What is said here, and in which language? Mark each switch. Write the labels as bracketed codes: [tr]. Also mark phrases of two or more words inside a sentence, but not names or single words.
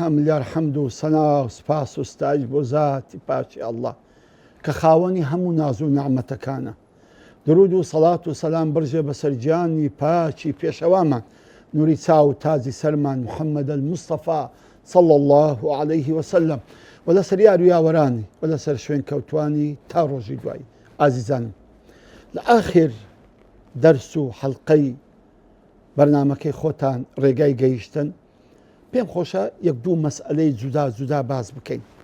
[ckb] ملیار حەمد و سەنا و سپاس و ستایش بۆ زاتی پاچی ئەڵڵا کە خاوەنی هەموو ناز و نعمەتەکانە. درود و سەڵات و سەلام بڕژێ بەسەر گیانی پاچی پێشەوامان، نوری چاو و تازی سەرمان محەممەد المستەفا [ar] صلى الله عليه وسلم [ckb] و لەسەر یار و یاوەرانی و لەسەر شوێن کەوتوانی تا ڕۆژی دوایی. ئازیزانم، لە ئاخر دەرس و حەڵقەی بەرنامەکەی خۆتان ڕێگای گەیشتن، پێم خۆشە یەک دوو مەسئلەی جودا جودا باز بکەین.